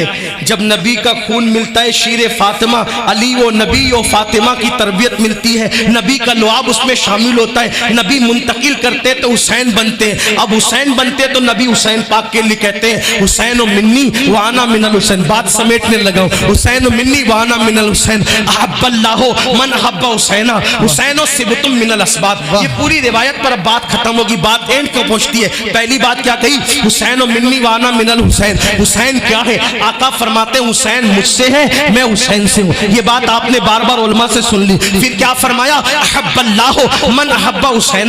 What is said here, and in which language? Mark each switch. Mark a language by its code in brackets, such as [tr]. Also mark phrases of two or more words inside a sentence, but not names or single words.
[ur] جب نبی کا خون ملتا ہے، شیر فاطمہ، علی و نبی و فاطمہ کی تربیت ملتی ہے، نبی کا لعاب اس میں شامل ہوتا ہے، نبی منتقل کرتے تو حسین بنتے. اب حسین بنتے تو نبی حسین پاک کے لیے کہتے ہیں [ar] حسین منی وانا من الحسین. [ur] بات سمیٹنے لگا ہوں. [ar] حسین منی وانا من الحسین احب اللہ من احب حسین حسین سبت من الاسباط. [ur] یہ پوری روایت پر اب بات ختم ہوگی. بات اینڈ کو پہنچتی ہے. پہلی بات کیا کہی؟ [ar] حسین منی وانا من الحسین. [ur] حسین کیا ہے؟ آقا فرماتے ہیں حسین مجھ سے ہے، میں حسین سے ہوں. یہ بات آپ نے بار بار علماء سے سن لی. پھر کیا فرمایا؟ [ar] احب اللہ من احب حسین.